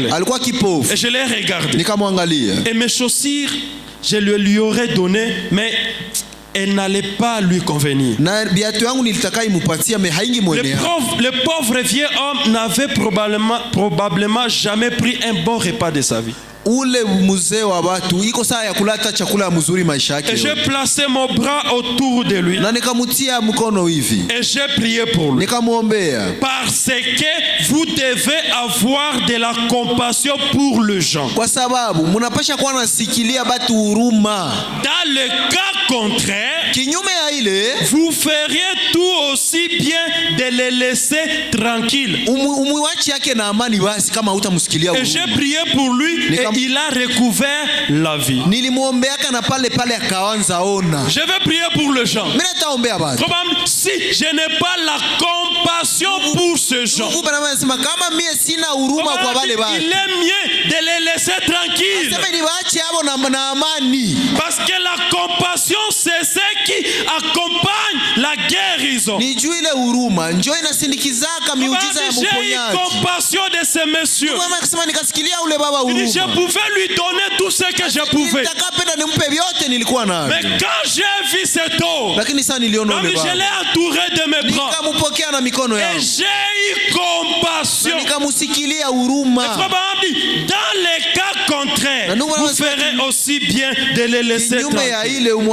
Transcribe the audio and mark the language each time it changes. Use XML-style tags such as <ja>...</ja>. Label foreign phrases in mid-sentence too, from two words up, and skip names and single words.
<fr>Et je l'ai regardé. Et mes chaussures, je lui aurais donné, mais elle n'allait pas lui convenir. Le pauvre vieux homme n'avait probablement jamais pris un bon repas de sa vie.</fr> <sw>Ule mzee wa watu iko saa ya kulata chakula mzuri maisha yake.</sw> <fr>Et j'ai placé mon bras autour de lui.</fr> <sw>Na nikamutia mkono hivi.</sw> <fr>Et j'ai prié pour lui.</fr> <sw>Nikamwombea.</sw> <fr>Parce que vous devez avoir de la compassion pour les gens.</fr> <sw>Kwa sababu mnapasha kuwa nasikilia batu huruma.</sw> <fr>Dans le cas contraire,</fr> <sw>kinyume ya ile,</sw> <fr>vous feriez tout aussi bien de les laisser tranquilles.</fr> <sw>Umuachi yake na amani basi kama hutamsikilia huruma.</sw> <fr>Et j'ai prié pour lui et il a recouvert la vie.</fr> <sw>Nilimwombeaka na pale pale akaanza ona.</sw> <fr>Je vais prier pour les gens.</fr> <sw>Mimi nitaombea basi.</sw> <fr>Si je n'ai pas la compassion pour ces gens,</fr> <sw>kama mimi sina huruma kwa wale basi,</sw> <fr>il est mieux de les laisser tranquilles.</fr> <sw>Sema niwaache hapo na amani.</sw> <fr>Parce que la compassion c'est ce qui accompagne la guérison.</fr> <sw>Ni juu ile huruma njoo inasindikizaka miujiza ya mponyaji.</sw> <fr>J'ai compassion de ces messieurs.</fr> <sw>Akasema nikasikilia ule baba huruma.</sw> <fr>Je pouvais lui donner tout ce que je pouvais. Mais quand j'ai vu cet homme, je l'ai entouré de mes bras. Et j'ai eu compassion. Dans les cas contraires, vous ferez aussi bien de les laisser tranquilles.</fr>